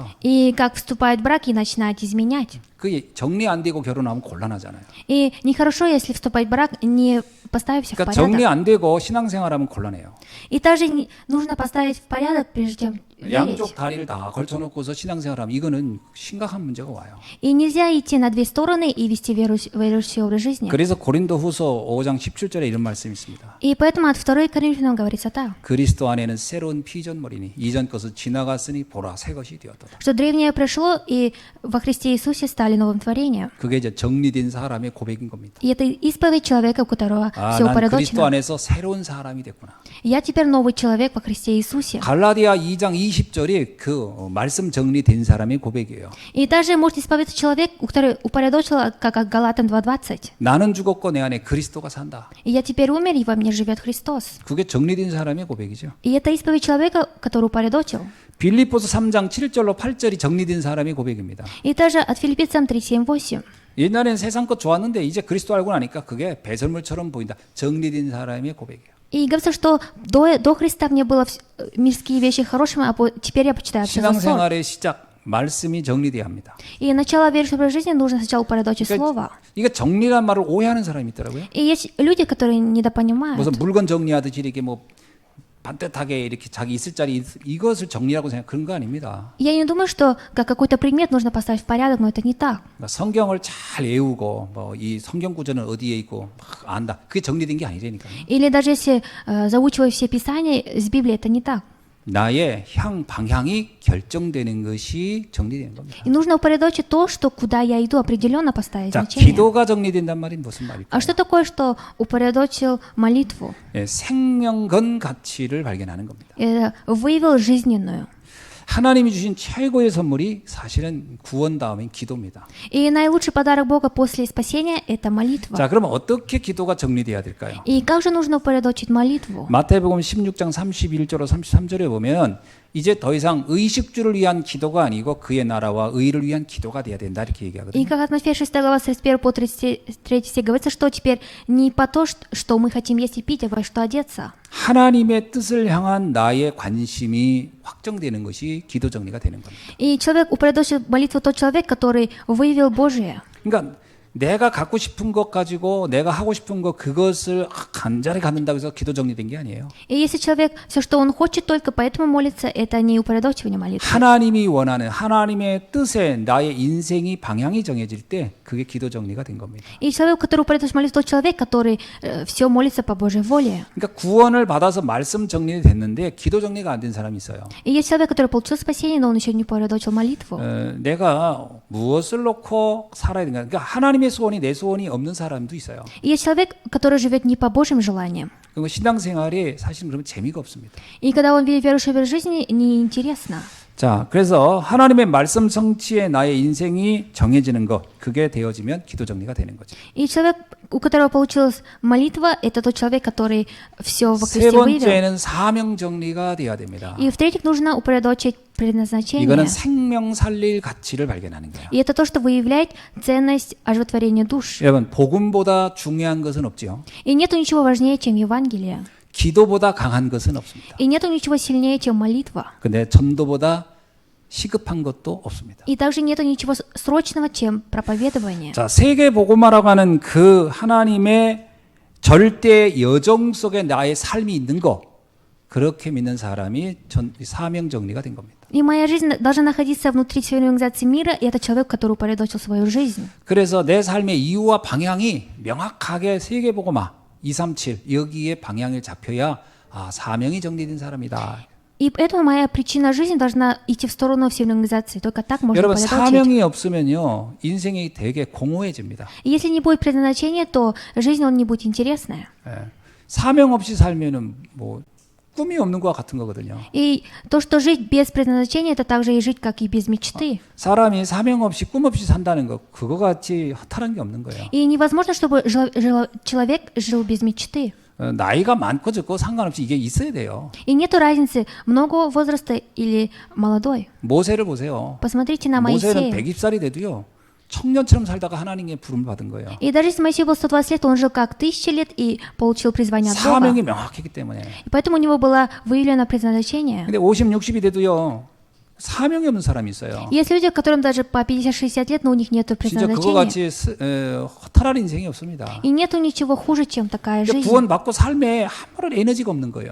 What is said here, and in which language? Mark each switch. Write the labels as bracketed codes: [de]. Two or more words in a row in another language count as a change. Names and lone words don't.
[ru] И как вступает в брак и начинает изменять. [ko] 그게 정리 안 되고 결혼하면 곤란하잖아요. [ru] И нехорошо, если вступать в брак, не поставив все в [ko] 그러니까 정리 [ru] порядок. [ko] 안 되고 신앙생활하면 곤란해요. [ru] И также нужно поставить в порядок, прежде чем верить. [ko] 양쪽 다리를 다 걸쳐놓고서 신앙생활하면 이거는 심각한 문제가 와요. [ru] И нельзя идти на две стороны и вести верующий образ жизни. [ko] 그래서 고린도후서 5장 17절에 이런 말씀이 있습니다. [ru] И поэтому от 2 Коринфянам говорится так, [ko] 그리스도 안에는 새로운 피조물이니 이전 것은 지나갔으니 보라 새 것이 되었다. [ru] что древнее прошло, и во Христе Иисусе стали новым творением. [ko] 그게 이제 정리된 사람의 고백인 겁니다. [ru] И это исповедь человека, у которого все [ko] 난 그리스도 [ru] упорядочено. [ko] 안에서 새로운 사람이 됐구나. [ru] Я теперь новый человек во Христе Иисусе. [ko] 갈라디아 2장 20절이 그 말씀 정리된 사람의 고백이에요. [ru] И также может исповедаться человек, который упорядочил, как Галатам 2:20. [ko] 나는 죽었고 내 안에 그리스도가 산다. [ru] И я теперь умер, и во мне живет Христос. [ko] 그게 정리된 사람의 고백이죠. [ru] И это исповедь человека, который упорядочил. [ko] 빌립보서 3장 7절로 8절이 정리된 사람의 고백입니다. [ru] И также от Филиппийцам 3:7-8. [ko] 옛날엔 세상 것 좋았는데 이제 그리스도 알고 나니까 그게 배설물처럼 보인다. 정리된 사람의 고백이에요. [ru] И говорится, что до Христа мне было мирские вещи хорошими, а теперь я почитаю все за сон. [ko] 신앙생활의 시작, 말씀이 정리돼야 합니다. [ru] И начало верующей жизни нужно сначала упорядочить слово. [ko] 이게 정리란 말을 오해하는 사람이 있더라고요. [ru] И есть люди, которые недопонимают. [ko] 무슨 물건 정리하듯이 이렇게 뭐 반듯하게 이렇게 자기 있을 자리 이것을 정리라고 생각, 그런 거 아닙니다. [ru] Я не думаю, что как какой-то предмет нужно поставить в порядок, но это не так. [ko] 그러니까 성경을 잘 외우고 뭐 이 성경 구절은 어디에 있고 막 안다. 그게 정리된 게 아니라니까요. [ru] Или даже если заучивая все Писания из Библии, это не так. [ko] 나의 방향이 결정되는 것이 정리되는 겁니다. [ru] И нужно упорядочить то, что куда я иду, определенно поставить [ko] 자, [ru] значение. [ko] 기도가 정리된단 말이 무슨 [ru] А [ko] 말일까요? [ru] что такое, что упорядочил молитву? [ko] 생명건 가치를 발견하는 겁니다. [ru] Выявил жизненную. [ko] 하나님이 주신 최고의 선물이 사실은 구원 다음인 기도입니다. [ru] И наилучший подарок Бога после спасения – это молитва. [ko] 자, 그럼 어떻게 기도가 정리돼야 될까요? [ru] И как же нужно упорядочить молитву? [ko] 마태복음 16장 31절로 33절에 보면 이제 더 이상 의식주를 위한 기도가 아니고 그의 나라와 의를 위한 기도가 돼야 된다 이렇게 [ru] И [ko] 얘기하거든요. [ru] как от Матфея 6 глава с 31 по 33 стих говорится, что теперь не по то, что мы хотим есть и пить, а во что одеться. [ko] 하나님의 뜻을 향한 나의 관심이 확정되는 것이 기도 정리가 되는 겁니다. [ru] И человек упорядочил молитву тот человек, который выявил Божие. [ko] 그러니까 내가 갖고 싶은 것 가지고 내가 하고 싶은 것 그것을 간절히 갖는다고 해서 기도 정리된 게 아니에요. [ru] И если человек все, что он хочет, только поэтому молится, это не упорядочивание молитвы. [ko] 하나님이 원하는 하나님의 뜻에 나의 인생이 방향이 정해질 때 그게 기도 정리가 된 겁니다. [ru] И человек, который упорядочил молитву, тот человек, который все молится по Божьей воле. [ko] 그러니까 구원을 받아서 말씀 정리가 됐는데 기도 정리가 안 된 사람이 있어요. [ru] И есть человек, который получил спасение, но он еще не упорядочил молитву. [ko] 내가 무엇을 놓고 살아야 되는가? 그러니까 하나님의 소원이 내 소원이 없는 사람도 있어요. [ru] И есть человек, который живет не по Божьим желаниям. [ko] 그리고 신앙생활이 사실은 그러면 재미가 없습니다. [ru] И когда он ведет верующий образ жизни, неинтересно. [ko] 자, 그래서 하나님의 말씀 성취에 나의 인생이 정해지는 것, 그게 되어지면 기도 정리가 되는 거죠. [ru] И человек, у которого получилась молитва, это тот человек, который все во [ko] 세 [ru] Христе выявил. [ko] 번째는 사명 정리가 돼야 됩니다. [ru] И в-третьих, нужно упорядочить предназначение. [ko] 이거는 생명 살릴 가치를 발견하는 거예요. [ru] И это то, что выявляет ценность оживотворения душ. [ko] 여러분, 복음보다 중요한 것은 없지요. [ru] И нету ничего важнее, чем Евангелие. [ko] 기도보다 강한 것은 없습니다. [ru] И нету ничего сильнее, чем молитва. [ko] 근데 전도보다 시급한 것도 없습니다. [ru] И также нету ничего срочного, чем проповедование. [ko] 자, 세계 복음화라고 하는 그 하나님의 절대 여정 속에 나의 삶이 있는 거, 그렇게 믿는 사람이 사명 정리가 된 겁니다. [ru] И моя жизнь должна находиться внутри всей организации мира, и это человек, который упорядочил свою жизнь. [ko] 그래서 내 삶의 이유와 방향이 명확하게 세계 복음화 237 여기에 방향을 잡혀야 사명이 정리된 사람이다. [ru] И поэтому моя причина жизни должна идти в сторону всей организации. Только так можно [ko] 여러분 [ru] упорядочить. [ko] 사명이 없으면요 인생이 되게 공허해집니다. [ru] И если не будет предназначения, то жизнь он не будет интересная. [ko] 예. 사명 없이 살면은 뭐 꿈이 없는 것과 같은 거거든요. [ru] И то, что жить без предназначения, это также и жить, как и без мечты. [ko] 사람이 사명 없이 꿈 없이 산다는 거 그거 같이 허탈한 게 없는 거예요. [ru] И невозможно, чтобы человек жил без мечты. [ko] 나이가 많고 적고 상관없이 이게 있어야 돼요. [ru] И нету разницы, много возраста или молодой. [ko] 모세를 보세요. [ru] Посмотрите на [ko] 모세는 [ru] Моисея. [ko] 120살이 돼도요. 청년처럼 살다가 하나님의 부름을 받은 거예요. [ru] И даже если Моисей был 120 лет, он жил как 1000 лет и получил призвание от Бога. [ko] 사명이 명확했기 때문에. [ru] И поэтому у него было выявлено предназначение. [ko] 근데 50, 60이 돼도요. 사명이 없는 사람이 있어요. [ru] Есть люди, которым даже по 50-60 лет, но у них нет [ko] 진짜 그거 [ru] предназначения. [ko] 같이 허탈한 인생이 없습니다. [ru] И нету ничего хуже, чем такая [ko] 그러니까 [ru] жизнь. [ko] 구원받고 삶에 아무런 에너지가 없는 거예요.